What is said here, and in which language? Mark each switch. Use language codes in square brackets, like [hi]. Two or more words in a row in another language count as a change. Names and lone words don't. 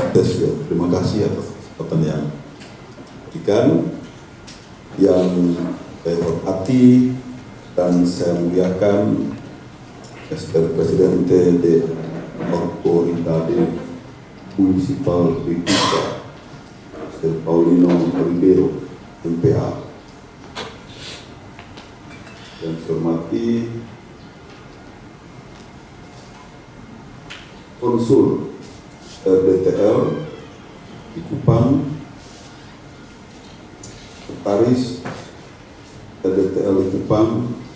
[id] Terima kasih atas kesempatan yang diberikan, yang saya hormati dan saya muliakan Mr. [pt] Presidente de Autoridade Municipal de Quito, Mr. Paulino Ribeiro, MPA. [id] Yang saya hormati Konsul RDTL di Kupang, Sekretaris RDTL di Kupang,